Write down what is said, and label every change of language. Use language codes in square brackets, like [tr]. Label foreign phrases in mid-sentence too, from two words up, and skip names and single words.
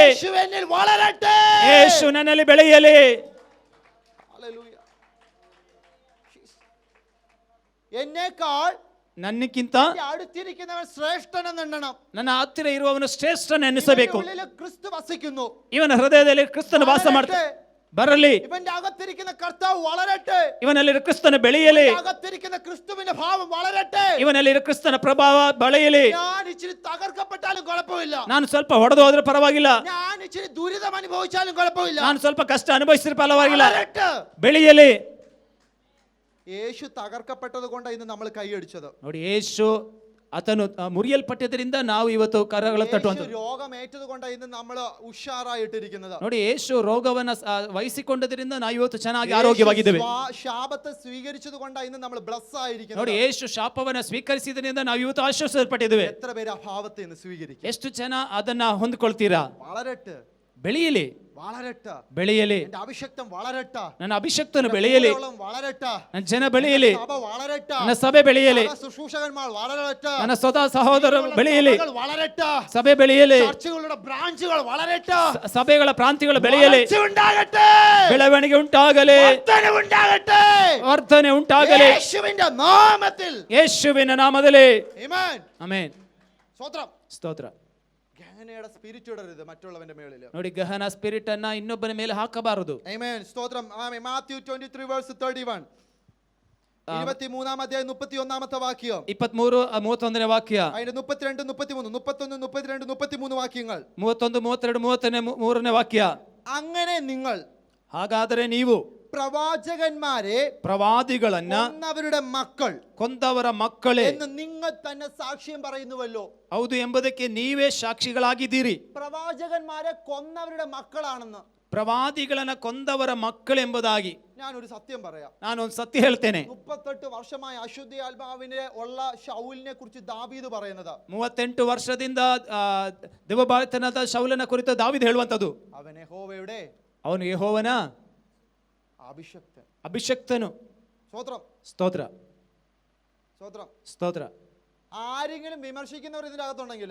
[ml] യേശു എന്നിൽ വളരട്ടെ. [kn] ಯೇಸು ನನ್ನಲ್ಲಿ ಬೆಳೆಯಲಿ. [ml] ഹല്ലേലൂയ. എന്നേക്കാൾ [kn] ನನ್ನಕ್ಕಿಂತ [ml] അടുത്തിരിക്കുന്നവൻ ശ്രേഷ്ഠനെന്ന് എണ്ണണം. [kn] ನನ್ನ ಹತ್ತಿರ ಇರುವವನು ಶ್ರೇಷ್ಠನ ಎನಿಸಬೇಕು. [ml] ഉള്ളിൽ ക്രിസ്തു വസിക്കുന്നു. [kn] ಇವನ ಹೃದಯದಲ್ಲಿ ಕ್ರಿಸ್ತನ ವಾಸ ಮಾಡ್ತಾನೆ. ಬರಲಿ. [ml] ഇവന്റെ അകത്തിരിക്കുന്ന കർത്താവ് വളരട്ടെ. [kn] ಇವನಲ್ಲಿ ಕ್ರಿಸ್ತನ ಬೆಳೆಯಲಿ. [ml] അകത്തിരിക്കുന്ന ക്രിസ്തുവിന്റെ ഭാവം വളരട്ടെ. [kn] ಇವನಲ್ಲಿ ಕ್ರಿಸ್ತನ ಪ್ರಭಾವ ಬೆಳೆಯಲಿ. [ml] ഞാൻ ഇച്ചിരി തകർക്കപ്പെട്ടാലും കുഴപ്പമില്ല. [kn] ನಾನು ಸ್ವಲ್ಪ ಹೊಡೆದು ಹೋದ್ರೆ ಪರವಾಗಿಲ್ಲ. [ml] ഞാൻ ഇച്ചിരി ദുരിതം അനുഭവിച്ചാലും കുഴപ്പമില്ല. [kn] ನಾನು ಸ್ವಲ್ಪ ಕಷ್ಟ ಅನುಭವಿಸಿದ್ರೆ ಪರವಾಗಿಲ್ಲ. [ml] വളരട്ടെ. [kn] ಬೆಳೆಯಲಿ. [ml] യേശു തകർക്കപ്പെട്ടത് കൊണ്ട് ഇന്ന് നമ്മൾ കൈയടിച്ചത്. [kn] ನೋಡಿ, ಯೇಸು ಆತನು ಮುರಿಯಲ್ಪಟ್ಟಿದ್ದರಿಂದ ನಾವು ಇವತ್ತು ಕರಗಳ ತಟ್ಟುವಂತ. [ml] രോഗമേറ്റത് കൊണ്ട് ഇന്ന് നമ്മൾ ഉഷാറായിട്ടിരിക്കുന്നത്. [kn] ನೋಡಿ, ಯೇಸು ರೋಗವನ್ನ ವಹಿಸಿಕೊಂಡದ್ರಿಂದ ನಾವು ಇವತ್ತು ಚೆನ್ನಾಗಿ ಆರೋಗ್ಯವಾಗಿದ್ದೇವೆ. [ml] ಶಾಪത്തെ സ്വീകരിച്ചത് കൊണ്ട് ഇന്ന് നമ്മൾ ബ്ലെസ് ആയിരിക്കുന്നത്. [kn] ನೋಡಿ, ಯೇಸು ಶಾಪವನ್ನ ಸ್ವೀಕರಿಸಿದ್ರಿಂದ ನಾವು ಇವತ್ತು ಆಶ್ವಾಸಪಟ್ಟಿದ್ದೇವೆ. [ml] എത്ര പേര് ആ ഭാവത്തെ ഇന്ന് സ്വീകരിക്കും? [kn] ಎಷ್ಟು ಜನ ಅದನ್ನ ಹೊಂದ್ಕೊಳ್ತೀರಾ? [ml] വളരട്ടെ. [kn] ಬೆಳೆಯಲಿ. [ml] വളരട്ടെ. [kn] ಬೆಳೆಯಲಿ. [ml] എന്റെ അഭിഷക്തം വളരട്ടെ. [kn] ನನ್ನ ಅಭಿಷಕ್ತನು ಬೆಳೆಯಲಿ. [ml] വളരട്ടെ. [kn] ನನ್ನ ಜನ ಬೆಳೆಯಲಿ. [ml] സഭ വളരട്ടെ. [kn] ನನ್ನ ಸಭೆ ಬೆಳೆಯಲಿ. [ml] ശുശ്രൂഷകന്മാർ വളരട്ടെ. [kn] ನನ್ನ ಸ್ವತಃ ಸಹೋದರರು ಬೆಳೆಯಲಿ. [ml] വളരട്ടെ. [kn] ಸಭೆ ಬೆಳೆಯಲಿ. [ml] ചർച്ചുകളുടെ ബ്രാഞ്ചുകൾ വളരട്ടെ. [kn] ಸಭೆಗಳ ಪ್ರಾಂತ್ಯಗಳು ಬೆಳೆಯಲಿ. [ml] ഉണ്ടാകട്ടെ. [kn] ಬೆಳವಣಿಗೆ ಉಂಟಾಗಲಿ. [ml] വർധന ഉണ്ടാകട്ടെ. [kn] ವರ್ತನೆ ಉಂಟಾಗಲಿ. [ml] യേശുവിന്റെ നാമത്തിൽ. [kn] ಯೇಸುವಿನ ನಾಮದಲ್ಲಿ. [ml] ആമേൻ. [kn] ಆಮೆನ್. [ml] സ്തോത്രം. [kn] ಸ್ತೋತ್ರ. [ml] ഗഹനയുടെ സ്പിരിറ്റ് ഇടരുത് മറ്റുള്ളവന്റെ മേളിൽ. [kn] ನೋಡಿ, ಗಹನ ಸ್ಪಿರಿಟ್ ಅನ್ನ ಇನ್ನೊಬ್ಬನ ಮೇಲೆ ಹಾಕಬಾರದು. [ml] ആമേൻ. സ്തോത്രം. ആമേൻ. മാത്യു 23 verse 31. 23-ാം അധ്യായം 31-ാമത്തെ വാക്യം. [kn] 23-31ನೇ ವಾಕ್ಯ. [ml] അതിന്റെ 32 33 31 32 33 വാക്യങ്ങൾ. [kn] 31 32 33ನೇ ವಾಕ್ಯ. [ml] അങ്ങനെ നിങ്ങൾ [kn] ಹಾಗಾದರೆ ನೀವು [ml] പ്രവാചകന്മാരെ [kn] ಪ್ರವಾದಿಗಳನ್ನ [ml] കൊന്നവരുടെ മക്കൾ [kn] ಕೊಂದವರ ಮಕ್ಕಳೇ [ml] എന്ന് നിങ്ങൾ തന്നെ സാക്ഷ്യം പറയുന്നുവല്ലോ. [kn] ಹೌದು ಎಂಬುದಕ್ಕೆ ನೀವೇ ಸಾಕ್ಷಿಗಳಾಗಿದ್ದೀರಿ. [ml] പ്രവാചകന്മാരെ കൊന്നവരുടെ മക്കളാണെന്ന്. [kn] ಪ್ರವಾದಿಗಳನ್ನ ಕೊಂದವರ ಮಕ್ಕಳೆಂಬುದಾಗಿ [ml] ഞാനൊരു സത്യം പറയാം. [kn] ನಾನೊಂದು ಸತ್ಯ ಹೇಳ್ತೇನೆ. [ml] 38 വർഷമായി അശുദ്ധി ആത്മാവിനെ ഉള്ള ശൗലിനെ കുറിച്ച് ദാവീദ് പറയുന്നത്. [kn] 38 ವರ್ಷದಿಂದ ದೇವಭಕ್ತನಾದ ಶೌಲನ ಕುರಿತು ದಾವೀದ ಹೇಳುವಂತದ್ದು, [ml] അവൻ യഹോവയുടെ [kn] ಅವನು ಯೆಹೋವನ [ml] അഭിഷക്തൻ. [kn] ಅಭಿಷಕ್ತನು. [ml] സ്തോത്രം [kn] ಸ್ತೋತ್ರ [ml] സ്തോത്രം. [kn] ಸ್ತೋತ್ರ. [ml] ആരെങ്കിലും വിമർശിക്കുന്നവർ ഇതിനകത്തുണ്ടെങ്കിൽ,